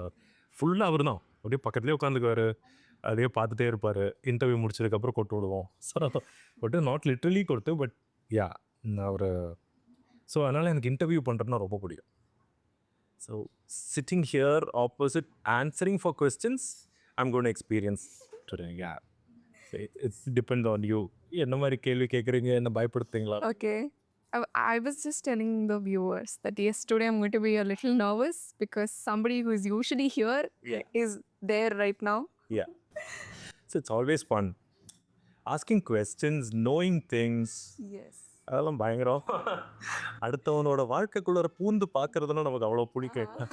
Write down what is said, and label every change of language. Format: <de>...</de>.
<ta>R ஃபுல்லாக அவர் தான் அப்படியே பக்கத்துலேயே உட்காந்துக்குவார், அப்படியே பார்த்துட்டே இருப்பார். இன்டர்வியூ முடிச்சதுக்கப்புறம் கொட்டு விடுவோம். ஸோ கொட்டு</ta> <en>not literally</en> <ta>கொடுத்து, பட் யா அவர். ஸோ அதனால் எனக்கு இன்டர்வியூ பண்ணுறதுனா ரொம்ப பிடிக்கும்.</ta> <en>So sitting here opposite answering for questions, I'm going to experience today. Yeah. So it depends on you.</en> <ta>என்ன மாதிரி கேள்வி கேட்குறீங்க, என்ன பயப்படுத்துங்களா?</ta> <en>Okay. I was just telling the viewers that yes, today I'm going to be a little nervous because somebody who is usually here is there right now. Yeah. So it's always fun. Asking questions, knowing things. Yes.</en> <ta>அதெல்லாம் பயங்கரம். அடுத்தவனோட வாழ்க்கைக்குள்ள பூந்து பார்க்கறதுனா நமக்கு அவ்வளோ பிடிக்கும்.</ta>